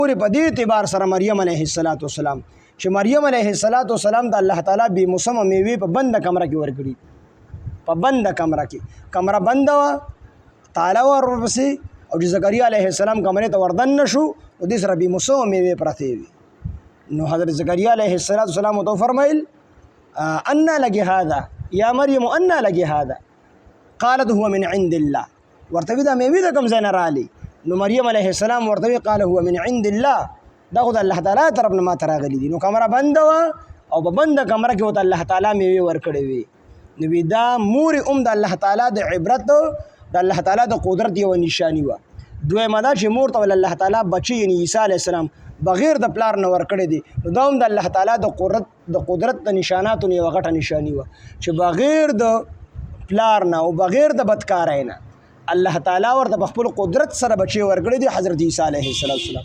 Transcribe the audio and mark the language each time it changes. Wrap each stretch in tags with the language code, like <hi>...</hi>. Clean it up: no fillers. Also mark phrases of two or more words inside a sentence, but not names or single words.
<ps>پورې په دې اعتبار سره مریم</ps> <ar>علیه السلام</ar> <ps>چې مریم</ps> <ar>علیه السلام</ar> <ps>د الله تعالی بې موسمه میوې په بنده کمره کې ورکړي، په بنده کمره کې کمره بنده وه، تاله وه ورپسې، او چې زکریا</ps> <ar>علیه السلام</ar> <ps>کمرې ته وردن نه شو نو دې سره بې موسمه میوې پرتې وي. نو حضرت زکریا</ps> <ar>علیه السلام</ar> <ps>ورته وفرمیل</ps> <ar>انا لك هذا یا مریم انا لك هذا قالت هو من عند الله،</ar> <ps>ورته وی دا میوې د کوم ځای نه راغلي؟ نو مریم</ps> <ar>علیه السلام</ar> <ps>ورته وی</ps> <ar>قال هو من عند الله،</ar> <ps>دا خو د الله تعالی طرف نه ماته راغلي دي. نو کمره بنده وه او په بنده کمره کې ورته الله تعالی میوې ورکړې وي. نو وی دا مور د الله تعالی د عبرت د الله تعالی د قدرت یوه نشاني وه. دویمه دا چې مور ته الله تعالی بچي یعنی عیسی</ps> <ar>علیه السلام</ar> <ps>بغیر د پلار نه ورکړی دی، نو دا هم د الله تعالی د قدرت د نشاناتو نه یوه غټه نشاني وه چې بغیر د پلار نه او بغیر د بدکارۍ نه الله تعالی ورته په خپل قدرت سره بچي ورکړی دی حضرت عیسی</ps> <ar>علیه السلام.</ar>